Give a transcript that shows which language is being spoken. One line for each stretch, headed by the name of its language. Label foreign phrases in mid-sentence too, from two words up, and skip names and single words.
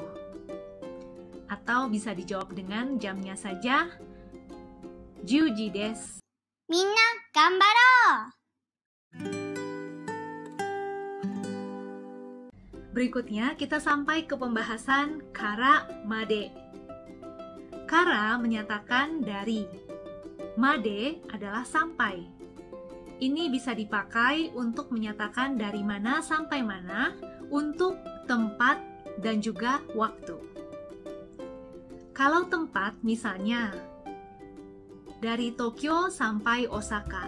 Indonesian: Atau bisa dijawab dengan jamnya saja
Japanese: 10 時です. みんな頑張ろう。
Indonesian: Berikutnya kita sampai ke pembahasan
Japanese: から まで.
Indonesian: Kara menyatakan dari. Made adalah sampai. Ini bisa dipakai untuk menyatakan dari mana sampai mana untuk tempat dan juga waktu. Kalau tempat misalnya dari Tokyo sampai Osaka.